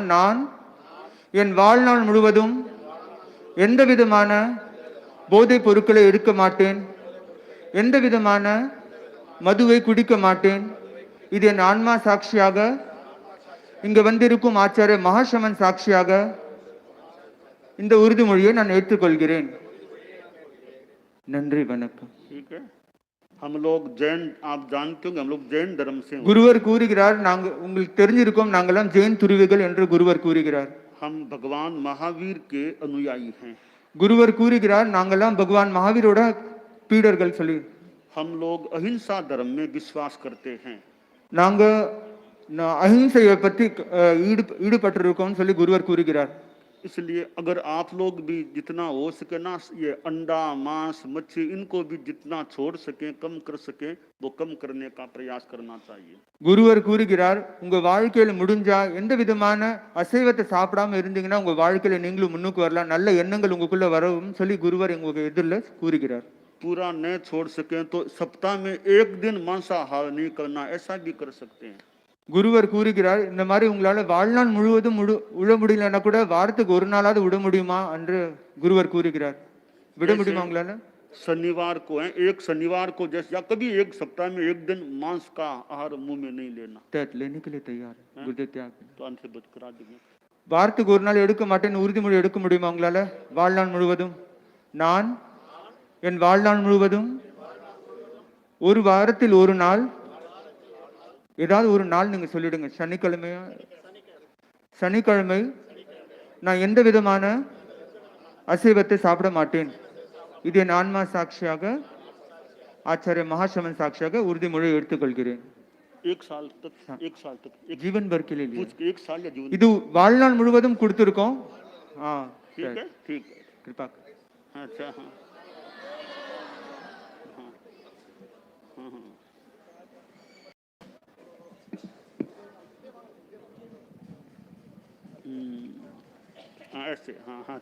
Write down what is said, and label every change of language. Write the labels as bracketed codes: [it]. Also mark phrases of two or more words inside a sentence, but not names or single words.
[ta] நான் என் வாழ்நாள் முழுவதும் எந்த விதமான போதைப் பொருட்களை எடுக்க மாட்டேன், எந்த விதமான மதுவை குடிக்க மாட்டேன். இது என் ஆன்மா சாட்சியாக, இங்க வந்திருக்கும் ஆச்சாரிய மகாசமன் சாட்சியாக இந்த உறுதிமொழியை நான் ஏற்றுக்கொள்கிறேன். நன்றி, வணக்கம். [hi] ठीक है। हम लोग जैन, आप जानते होंगे हम लोग जैन धर्म से। [ta] குருவர் கூறுகிறார், நாங்கள் உங்களுக்கு தெரிஞ்சிருக்கோம், நாங்கெல்லாம் ஜெயின் துருவிகள் என்று குருவர் கூறுகிறார். [hi] हम भगवान महावीर के अनुयायी हैं। [ta] குருவர் கூறுகிறார், நாங்கெல்லாம் பகவான் மகாவீரோட பீடர்கள் சொல்லி. [hi] हम लोग अहिंसा धर्म में विश्वास करते हैं। [ta] நாங்க அஹிம்சையை பற்றி ஈடுபட்டிருக்கோம்னு சொல்லி குருவர் கூறுகிறார். [hi] इसलिए अगर आप लोग भी जितना हो सके ना, ये अंडा मांस मच्छी इनको भी जितना छोड़ सकें, कम कर सकें, वो कम करने का प्रयास करना चाहिए. [ta] குருவர் கூறுகிறார், உங்க வாழ்க்கையில முடிஞ்சா எந்த விதமான அசைவத்தை சாப்பிடாம இருந்தீங்கன்னா உங்க வாழ்க்கையில நீங்களும் முன்னுக்கு வரலாம், நல்ல எண்ணங்கள் உங்களுக்குள்ள வரவும் சொல்லி குருவர் உங்களுக்கு எதிரில் கூறுகிறார். [hi] पूरा न छोड़ सकें तो सप्ताह में एक दिन मांसाहार नहीं करना, ऐसा भी कर सकते हैं. [ta] குருவர் கூறுகிறார், இந்த மாதிரி உங்களால வாழ்நாள் முழுவதும் விட முடியலன்னா கூட வாரத்துக்கு ஒரு நாளாவது விட முடியுமா என்று குருவர் கூறுகிறார். விட முடியுமா உங்களால? [hi] शनिवार को है, एक शनिवार को जैसे, या कभी एक सप्ताह में एक दिन मांस का आहार मुंह में नहीं लेना. लेने के लिए तैयार है गुरुदेव त्याग. तो अंत से बच करा देंगे. [ta] வாரத்துக்கு ஒரு நாள் எடுக்க மாட்டேன்னு உறுதிமொழி எடுக்க முடியுமா உங்களால? வாழ்நாள் முழுவதும் நான் என் வாழ்நாள் முழுவதும் ஒரு வாரத்தில் ஒரு நாள் ஏதாவது ஒரு நாள் நீங்க சொல்லிடுங்க. சனிக்கிழமை நான் எந்த விதமான அசைவத்தை சாப்பிட மாட்டேன். இது என் ஆன்மா சாட்சியாக, ஆச்சாரிய மகாசமன் சாட்சியாக உறுதிமொழி எடுத்துக்கொள்கிறேன். [hi] एक साल तक जीवन भर के लिए एक साल या जीवन. [ta] இது வாழ்நாள் முழுவதும் கொடுத்திருக்கோம். [hi] ठीक है कृपा. अच्छा हाँ. ऐसे हाँ हाँ.